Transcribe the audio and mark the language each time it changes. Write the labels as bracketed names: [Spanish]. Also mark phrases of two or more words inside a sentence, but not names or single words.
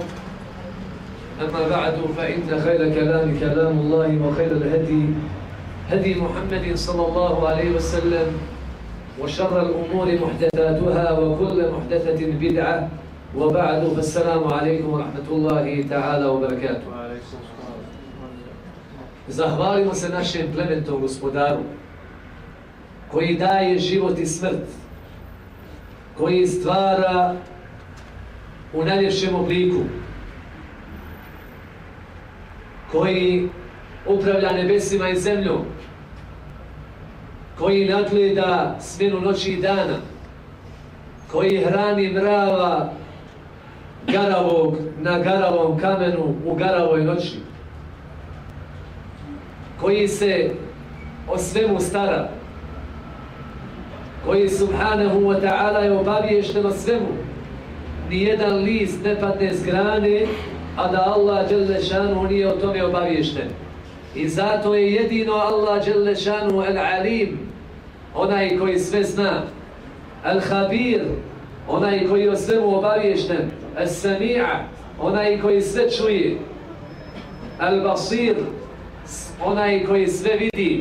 [Arabic] أما بعد، فإن خير كلام الله، وخير الهدي هدي محمد صلى الله عليه وسلم، وشر الأمور محدثاتها وكل محدثة بدعة. وبعد، فالسلام عليكم ورحمة الله تعالى وبركاته. [Bosnian] Zahvalimo se našem plementom gospodaru koji daje život i smrt, koji stvara u najljepšem obliku, koji upravlja nebesima i zemljom, koji nadgleda smjenu noći i dana, koji hrani mrava garavog na garavom kamenu u garavoj noći, koji se o svemu stara, koji [Arabic] سبحانه وتعالى [Bosnian] je obaviješten o svemu. Nijedan list ne padne s grane, a da Allah [Arabic] جل شأنه [Bosnian] nije o tome obaviješten. I zato je jedino Allah [Arabic] جل شأنه العليم, [Bosnian] onaj koji sve zna, al-habir, onaj koji je o svemu obaviješten, al-sami'a, onaj koji sve čuje, al-basir, onaj koji sve vidi.